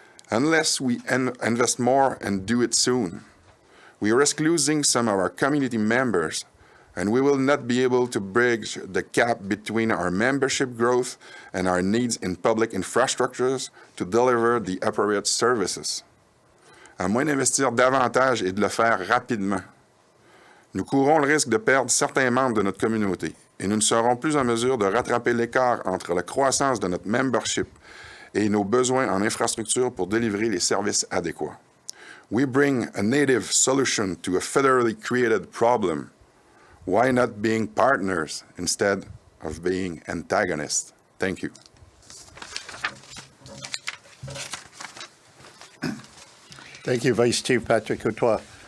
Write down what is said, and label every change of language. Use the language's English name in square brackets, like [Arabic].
[English] Unless we invest more and do it soon, we risk losing some of our community members, and we will not be able to bridge the gap between our membership growth and our needs in public infrastructures to deliver the appropriate services. [French] À moins d'investir davantage et de le faire rapidement, nous courons le risque de perdre certains membres de notre communauté et nous ne serons plus en mesure de rattraper l'écart entre la croissance de notre membership et nos besoins en infrastructure pour délivrer les services adéquats. [English] We bring a native solution to a federally created problem. Why not being partners instead of being antagonists? Thank you. Thank you, Vice Chief Patrick Courtois.